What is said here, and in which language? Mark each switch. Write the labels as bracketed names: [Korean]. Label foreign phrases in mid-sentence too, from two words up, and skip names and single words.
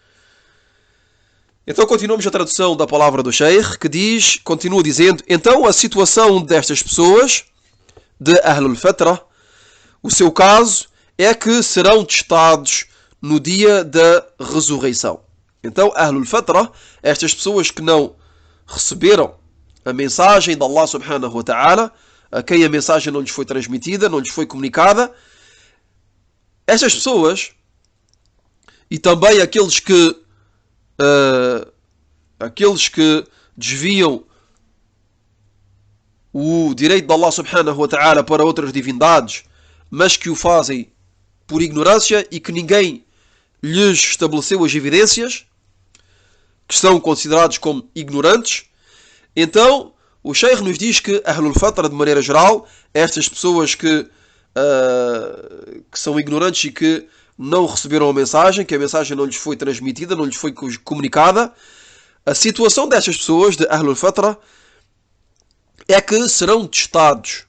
[Portuguese] Então continuamos a tradução da palavra do Sheikh, que continua dizendo: então a situação destas pessoas de [Arabic] أهل الفترة, [Portuguese] o seu caso é que serão testados no dia da ressurreição. Então, [Arabic] أهل الفترة, [Portuguese] estas pessoas que não receberam a mensagem de Allah [Arabic] سبحانه وتعالى, [Portuguese] a quem a mensagem não lhes foi transmitida, não lhes foi comunicada, estas pessoas, e também aqueles que desviam o direito de Allah [Arabic] سبحانه وتعالى [Portuguese] para outras divindades, mas que o fazem por ignorância e que ninguém lhes estabeleceu as evidências, que são considerados como ignorantes. Então, o Sheikh nos diz que [Arabic] أهل الفترة, [Portuguese] de maneira geral, estas pessoas que são ignorantes e que não receberam a mensagem, que a mensagem não lhes foi transmitida, não lhes foi comunicada, a situação destas pessoas, de [Arabic] أهل الفترة, [Portuguese] é que serão testados.